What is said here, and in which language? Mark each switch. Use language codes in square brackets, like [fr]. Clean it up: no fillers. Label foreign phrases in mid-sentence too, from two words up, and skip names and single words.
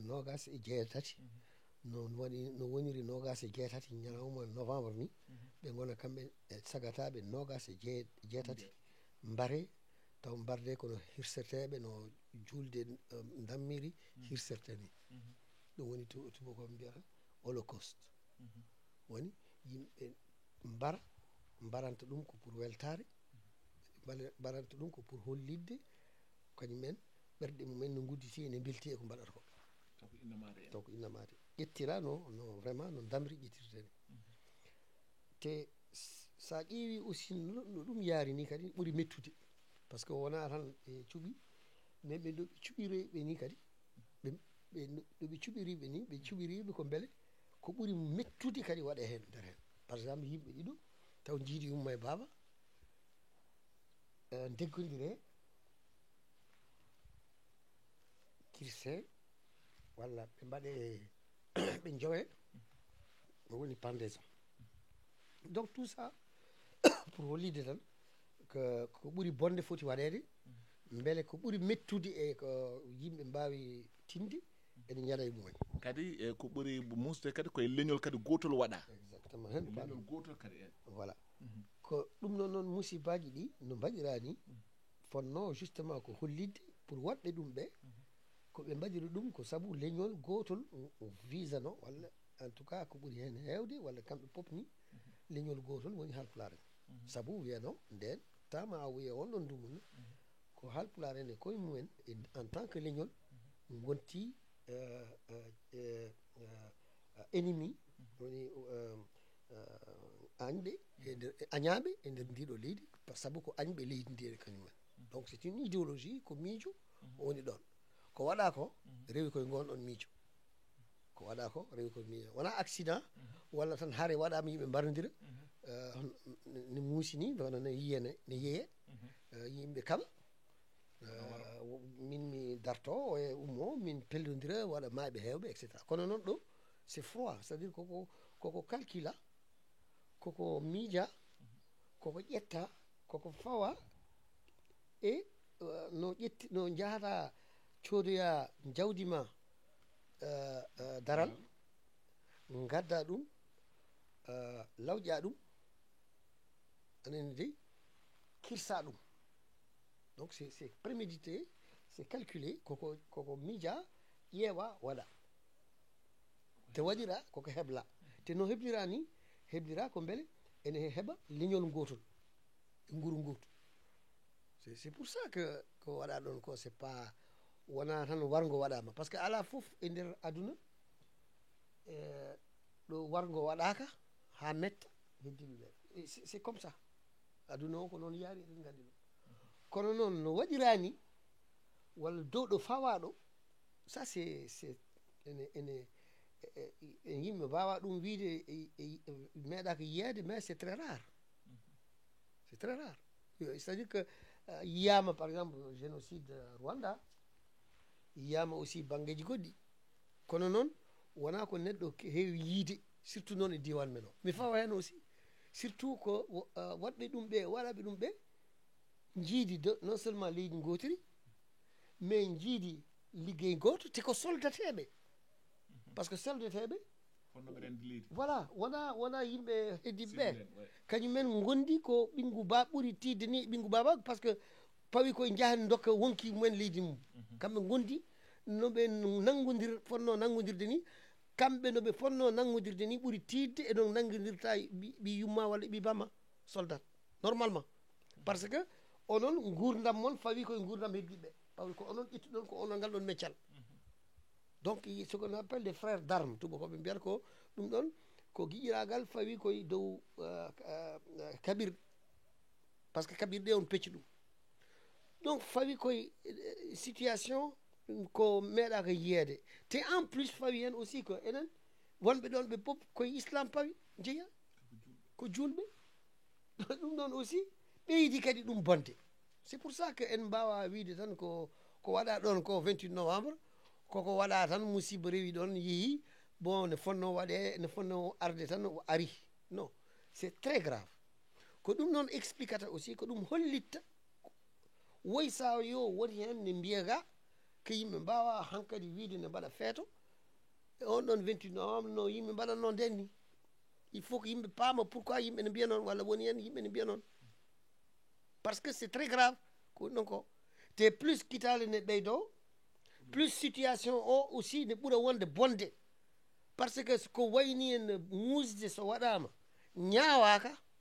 [ff] 26 no woniri 26 ñalawma novembre ni ɓe gona kamɓe sagataɓe 26 mbare taw mbarde kono hirseteɓe no julde dammiri hirserte ni ɗum woni tubakoɓe mbiyata holocauste woni yimɓe mbaranta ɗum ko pour weltare mbaranta ɗum ko pour hollidde kañumen ɓerɗe mumen no gudditi ene belti e ko mbaɗata ko taw ko innamade ƴettira no vraiment no damri ƴettirte ni te sa ƴeewi aussi no ɗum yaari ni kadi ɓuuri mettude [fr] par ce que [ff] wona tan ɓe cuuɓi mais ɓe ɗoɓe cuɓiriɓe ni kadi ɗoɓe cuɓiriɓe ni ɓe cuɓiriɓe ko beele ko ɓuuri mettude kadi waɗe hen nder hen [fr] par exemple [ff] yimɓe ɗiɗo taw jiidi umma e baaba deggodire kirse walla ɓe mbaɗe ɓe jowe no woni [fr] pendaison donc tout ça pour [ff] hollide tan ko ɓuuri bonde foti waɗede beele ko ɓuuri mettude e ko yimɓe mbawi tinde ene ñaɗa e mumen kadi ko ɓuuri musde kadi koye leñol kadi gotol waɗa exactement hen leñol gotol kadi voilà ko ɗum noon musibaji ɗi no mbaɗirani fonno justement ko hollidde pour waɗɓe ɗum ɓe koɓe mbaɗiri ɗum ko saabu leñol gotol visa no walla [fr] en tout cas [ff] ko ɓuuri hen hewde walla kamɓe pop ni leñol gotol woni halpulare saabu wiyano nden tama a wiya on ɗon ndumuna ko halpulare en e koye mumen [fr] en tant que [ff] leñol gonti ennemi woni añɓe añaɓe e nder ndiɗo leydi saabu ko añɓe leydi ndi e kañumen [fr] donc c'est une idéologie [ff] ko miijo woni ɗon ko waɗa ko rewi koye gonɗon miijo ko waɗa ko rewi koye miijo wona accident walla tan haare waɗama yimɓe mbarodira ne muusi ni hono ne yiye ne yeeye yimɓe kaɓa min mi darto e ummo min pellodira waɗa maaɓe hewɓe [fr] et cetera [ff] kono noon ɗo [fr] c'est froid c'est à dire [ff] koko calcula koko miija koko ƴetta koko fawa e no jahata codoya jawdi ma daral gadda ɗum lawƴa ɗum anani dey kirsa ɗum [fr] donc c'est prémédité c'est calculé [ff] koko miija ƴeewa waɗa te waɗira koko hebla te no heblira ni heblira ko beele ene heɓa leñol gotol e nguru gotu [fr] c'est pour ça que [ff] ko waɗa ɗon ko [fr] c'est pas [ff] wona tan wargo waɗama [fr] par ce que [ff] ala foof e nder aduna ɗo wargo waɗaka ha metta heddiɓe ɓe [fr] c'est comme ça [ff] aduna o ko noon yaari eɗen gandi ɗum kono noon no waɗirani walla dow ɗo fawaɗo [fr] ça c'est [ff] ene yimɓe mbawa ɗum wiide meeɗaka yiyede [fr] mais c'est très rare c'est à dire que [ff] yiyama [fr] par exemple génocide Rwanda [ff] yiyama aussi banggueji goɗɗi kono noon wona ko neɗɗo heewi yiide surtout noon e diwan men o mi fawa hen aussi surtout ko waɗɓe ɗum ɓe waɗaɓe ɗum ɓe jiidi [fr] non seulement [ff] leydi gotiri mais jiidi liggey goto te ko soldateɓe [fr] par ce que [ff] soldateɓe voilà wona yimɓe heddiɓe kañumen gondi ko ɓingu ba ɓuuri tidde ni ɓingu baba [fr] par ce que [ff] pawi koye jahan dokka wonki mumen leydi mum kamɓe gondi noɓe nangodir fonno nangodirde ni kamɓe noɓe fonno nangodirde ni ɓuuri tidde e ɗon nangodirta ɓi yumma walla ɓi bamma [fr] soldat normalement par ce que [ff] onon gurdam moon fawi koye gurdam heddiɓe pawi ko onon ƴettuɗon ko onon ngal ɗon meccal [fr] donc ce qu'on appelle des frères [ff] d'armes tubakoɓe mbiyata ko ɗum ɗon ko guiƴiragal fawi koye dow kaɓirɗe [fr] par ce que [ff] kaɓirɗe on pecci ɗum donc fawi koye situation ko meeɗaka yiyede te [fr] en plus [ff] fawi hen aussi ko enen wonɓe ɗon ɓe pop koye islam pawi jeeya ko julɓe ɗum ɗon aussi ɓeydi kadi ɗum bonde [fr] c'est pour ça que [ff] en mbawa wiide tan ko waɗa ɗon ko 28 novembre koko waɗa tan musiba rewi ɗon yeehi bon ne fonno waɗe ne fonno arde tan o ari [fr] non c'est très grave [ff] ko ɗum noon expliquata aussi ko ɗum hollitta woy sa yo woni hen ne mbiya ga ko yimɓe mbawa hankkadi wiide ne mbaɗa feeto on ɗon 28 novembre no yimɓe mbaɗatno nden ni [fr] il faut [ff] ko yimɓe paama pourquoi yimɓe ne mbiya noon walla woni hen yimɓe ne mbiya noon [fr] parce que c'est très grave [ff] ko ɗon ko te plus kitale ne ɓeydo [fr] plus situation [ff] o aussi ne ɓuura wonde bonde [fr] par ce que [ff] ko wayni en musde so waɗama ñawaka